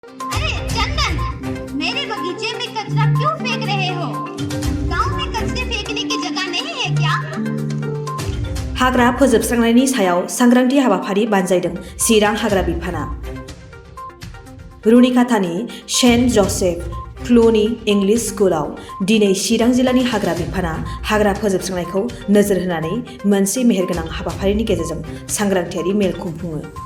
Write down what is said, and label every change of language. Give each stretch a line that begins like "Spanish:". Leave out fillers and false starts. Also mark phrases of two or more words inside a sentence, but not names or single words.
Hindi: अरे चंदन, मेरे बगीचे में कचरा क्यों फेंक रहे हो? गांव में कचरे फेंकने की जगह नहीं है क्या?
Bodo: हाग्रा फोजोबस्रांनायनि सायाव सांग्रांथि हाबाफारि बानजायदों चिरां हाग्रा बिफाना। रुनिकाटानि सेन्ट जसेफ क्लुनि इंलिश स्कुलाव दिनै चिरां जिल्लानि हाग्रा बिफाना हाग्रा फोजोबस्रांनायखौ नोजोर होनानै मोनसे मेहेरगोनां हाबाफारिनि गेजेरजों सांग्रांथियारि मेल खुंफुङो।